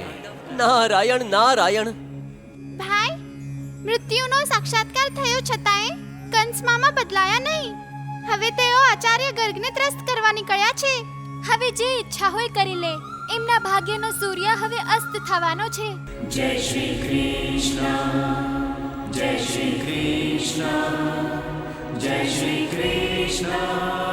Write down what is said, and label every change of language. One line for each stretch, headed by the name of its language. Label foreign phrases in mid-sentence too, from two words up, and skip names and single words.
Gujarati: નારાયણ નારાયણ. ભાઈ, મૃત્યુનો સાક્ષાત્કાર થયો છતાંય કંસ મામા બદલાયા નહીં. હવે તેઓ આચાર્ય ગર્ગને ત્રસ્ત કરવા નીકળ્યા છે. હવે જે ઈચ્છા હોય કરી લે. એમના ભાગ્યનો સૂર્ય હવે અસ્ત થવાનો છે.
Hindi: जय श्री कृष्ण जय श्री कृष्ण जय श्री कृष्ण